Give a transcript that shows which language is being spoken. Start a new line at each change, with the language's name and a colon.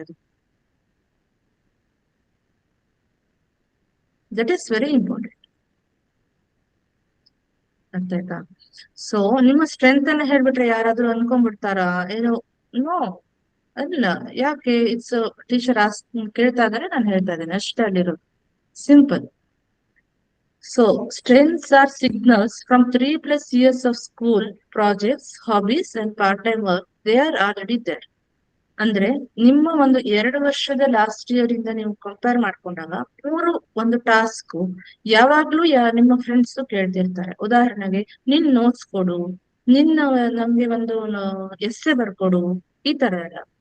English: ಅದು that is very important.
Kannada: ಅಂತ ಆಯ್ತಾ? ಸೊ ನಿಮ್ಮ ಸ್ಟ್ರೆಂತ್ ಅನ್ನ ಹೇಳ್ಬಿಟ್ರೆ ಯಾರಾದ್ರೂ ಅನ್ಕೊಂಡ್ಬಿಡ್ತಾರಾ ಏನೋ? ನೋ, ಅಲ್ಲ. ಯಾಕೆ? ಇಟ್ಸ್ ಟೀಚರ್ ಕೇಳ್ತಾ ಇದಾರೆ, ನಾನು ಹೇಳ್ತಾ ಇದ್ದೇನೆ ಅಷ್ಟೇ ಅಲ್ಲಿರೋದು. Simple.
English: So strengths are signals from 3+ years of school, projects, hobbies and part-time work. They are already there.
Kannada: ಅಂದ್ರೆ ನಿಮ್ಮ ಒಂದು 2 ವರ್ಷದ ಲಾಸ್ಟ್ ಇಯರ್ ಇಂದ ನೀವು ಕಂಪೇರ್ ಮಾಡ್ಕೊಂಡಾಗ ಒಂದು ಟಾಸ್ಕ್ ಯಾವಾಗ್ಲೂ ನಿಮ್ಮ ಫ್ರೆಂಡ್ಸ್ ಕೇಳ್ತಿರ್ತಾರೆ. ಉದಾಹರಣೆಗೆ, ನಿನ್ ನೋಟ್ಸ್ ಕೊಡು, ನಮ್ಗೆ ಒಂದು ಎಸ್ಸೆ ಬರ್ಕೊಡು, ಈ ತರ ಎಲ್ಲ.